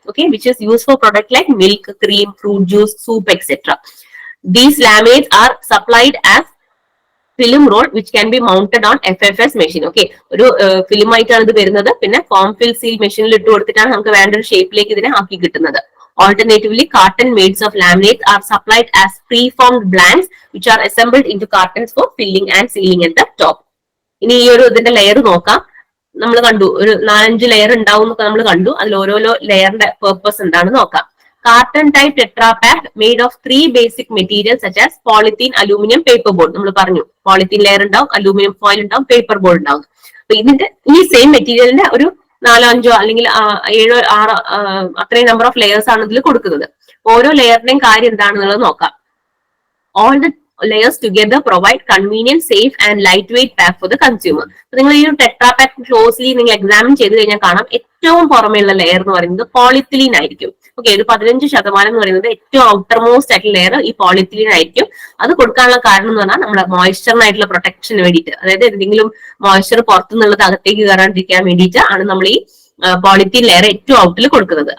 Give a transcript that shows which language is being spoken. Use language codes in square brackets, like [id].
[en] Okay, which is use for product like milk, cream, fruit juice, soup etcetera. These laminates are supplied as film roll which can be mounted on FFS machine. [ml] Okay, ഒരു film ആയിട്ടാണ് ഇത് വരുന്നത്. പിന്നെ form fill seal മെഷീനിൽ ഇട്ട് കൊടുത്തിട്ടാണ് നമുക്ക് വേണ്ട ഒരു ഷേപ്പിലേക്ക് ഇതിനെ ആക്കി കിട്ടുന്നത്. [en] Alternatively, carton mades of laminates are supplied as pre-formed blanks which are assembled into cartons for filling and sealing at the top. [ml] ഇനി ഈ ഒരു ഇതിന്റെ ലെയർ നോക്കാം. നമ്മൾ കണ്ടു ഒരു 4-5 ലെയർ ഉണ്ടാവും എന്നൊക്കെ നമ്മൾ കണ്ടു. അതിൽ ഓരോ ലെയറിന്റെ പേർപ്പസ് എന്താണെന്ന് നോക്കാം. [en] Carton type tetra pack made of 3 basic materials such as polythene, aluminum, paper board. [ml] നമ്മൾ പറഞ്ഞു polythene ലെയർ ഉണ്ടാവും, അലൂമിനിയം ഫോയിൽ ഉണ്ടാവും, പേപ്പർ ബോർഡ് ഉണ്ടാവും. അപ്പൊ ഇതിന്റെ ഈ സെയിം മെറ്റീരിയലിന്റെ ഒരു 4-5 അല്ലെങ്കിൽ 7-6 അത്രയും നമ്പർ ഓഫ് ലെയേഴ്സ് ആണ് ഇതിൽ കൊടുക്കുന്നത്. ഓരോ ലെയറിന്റെയും കാര്യം എന്താണെന്നുള്ളത് നോക്കാം. [en] All the layers together provide convenient, safe and lightweight pack for the consumer. [ml] നിങ്ങൾ ഈ ഒരു ടെട്രാ പാക്ക് ക്ലോസ്ലി നിങ്ങൾ എക്സാമിൻ ചെയ്ത് കഴിഞ്ഞാൽ കാണാം ഏറ്റവും പുറമെയുള്ള ലെയർ എന്ന് പറയുന്നത് പോളിത്തിലീൻ ആയിരിക്കും. ഓക്കെ, ഒരു 15% എന്ന് പറയുന്നത് ഏറ്റവും ഔട്ടർ മോസ്റ്റ് ആയിട്ടുള്ള ലെയർ ഈ പോളിത്തിലീൻ ആയിരിക്കും. അത് കൊടുക്കാനുള്ള കാരണം എന്ന് പറഞ്ഞാൽ നമ്മുടെ മോയ്സ്ചറിനായിട്ടുള്ള പ്രൊട്ടക്ഷന് വേണ്ടിയിട്ട്, അതായത് എന്തെങ്കിലും മോയ്സ്ചർ പുറത്തുനിന്നുള്ളത് അകത്തേക്ക് കയറാണ്ടിരിക്കാൻ വേണ്ടിയിട്ട് ആണ് നമ്മൾ ഈ പോളിത്തീൻ ലെയർ ഏറ്റവും ഔട്ടിൽ കൊടുക്കുന്നത്.